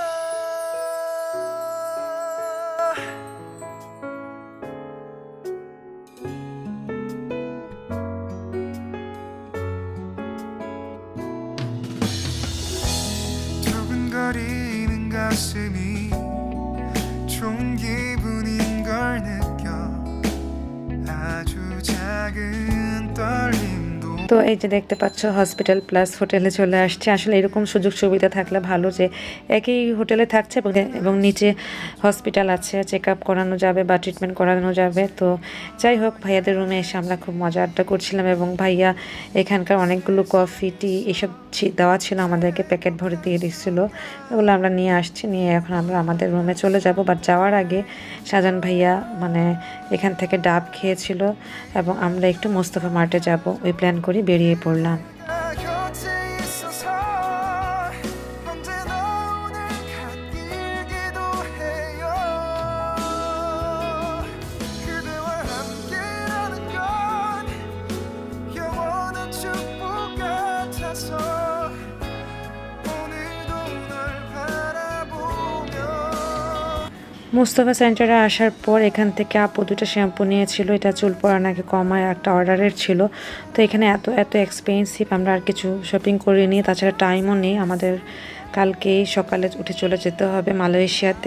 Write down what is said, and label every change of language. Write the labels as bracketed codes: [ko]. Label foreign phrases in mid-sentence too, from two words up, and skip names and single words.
[ko] 두근거리는 가슴이 좋은 기분인 걸 느껴 아주 작은 떨림도 [bn] তো তো এই যে দেখতে পাচ্ছ [en] hospital plus [bn] হোটেলে চলে আসছে। আসলে এরকম সুযোগ সুবিধা থাকলে ভালো যে একই হোটেলে থাকছে এবং নিচে হসপিটাল আছে, চেক আপ করানো যাবে বা ট্রিটমেন্ট করানো যাবে। তো যাই হোক, ভাইয়াদের রুমে এসে আমরা খুব মজা আড্ডা করছিলাম এবং ভাইয়া এখানকার অনেকগুলো [en] coffee tea [bn] এসব দেওয়া ছিল, আমাদেরকে প্যাকেট ভরে দিয়ে দিচ্ছিল। ওগুলো আমরা নিয়ে আসছি, নিয়ে এখন আমরা আমাদের রুমে চলে যাব। বাট যাওয়ার আগে শাহজাহান ভাইয়া মানে এখান থেকে ডাব খেয়েছিল এবং আমরা একটু মোস্তফা মার্টে যাব ওই প্ল্যান করে বেরিয়ে পড়লাম। [ko] 곁에 있어서 언제나 오늘 갓길기도 해요. 그대와 함께라는 건 영원한 축복 같아서 오늘도 널 바라보며 [bn] মুস্তফা সেন্টারে আসার পর এখান থেকে আপু দুটো শ্যাম্পু নিয়েছিল, এটা চুল পড়া নাকি কমায় একটা অর্ডারের ছিল। তো এখানে এত এত এক্সপেন্সিভ, আমরা আর কিছু শপিং করিনি, তাছাড়া টাইমও নেই, আমাদের কালকেই সকালে উঠে চলে যেতে হবে মালয়েশিয়াতে।